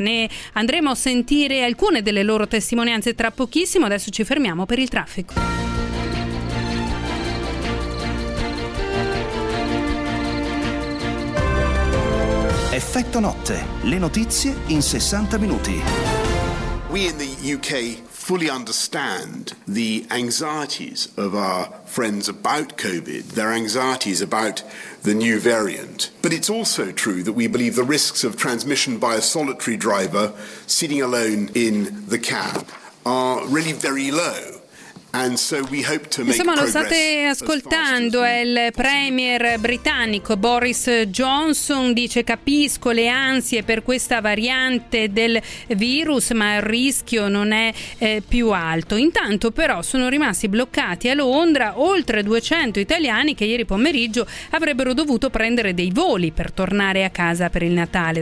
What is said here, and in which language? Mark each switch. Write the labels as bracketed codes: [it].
[it] Ne andremo a sentire alcune delle loro testimonianze tra pochissimo. Adesso ci fermiamo per il traffico. Effetto notte, le notizie in 60 minuti. [en] We in the UK fully understand the anxieties of our friends about COVID, their anxieties about the new variant. But it's also true that we believe the risks of transmission by a solitary driver sitting alone in the cab are really very low. And so we hope to make [it] insomma lo state ascoltando, è il premier britannico Boris Johnson, dice: capisco le ansie per questa variante del virus, ma il rischio non è più alto. Intanto però sono rimasti bloccati a Londra oltre 200 italiani che ieri pomeriggio avrebbero dovuto prendere dei voli per tornare a casa per il Natale.